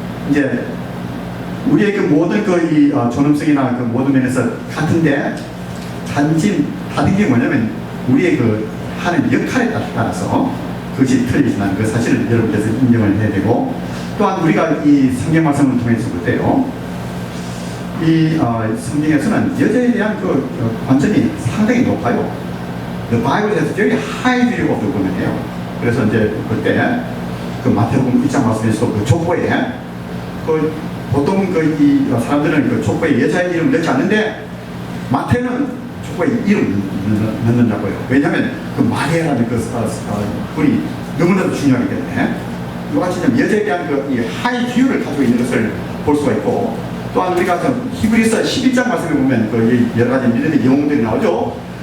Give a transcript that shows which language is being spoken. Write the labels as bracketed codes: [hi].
[ko] 이제 우리의 그 모든 이 존엄성이나 그 모든 면에서 같은데, 단지 다른 게 뭐냐면 우리의 그 하는 역할에 따라서 그것이 틀리지만 그 사실을 여러분께서 인정을 해야 되고, 또한 우리가 이 성경 말씀을 통해서 볼 때요, 이 성경에서는 여자에 대한 그 관점이 상당히 높아요. [en] The Bible has very high view of the woman이에요. [ko] 그래서 이제 그때 그 마태복음 1장 말씀에서 그 족보에 보통 이 사람들은 그 족보에 여자의 이름을 넣지 않는데 마태는 족보에 이름을 넣는다고요. 왜냐하면 그 마리아라는 분이 너무나도 중요하기 때문에 이같이 여자에 대한 이 하이 뷰를 가지고 있는 것을 볼 수가 있고, 또한 우리가 히브리서 11장 말씀에 보면 여러 가지 믿음의 영웅들이 나오죠.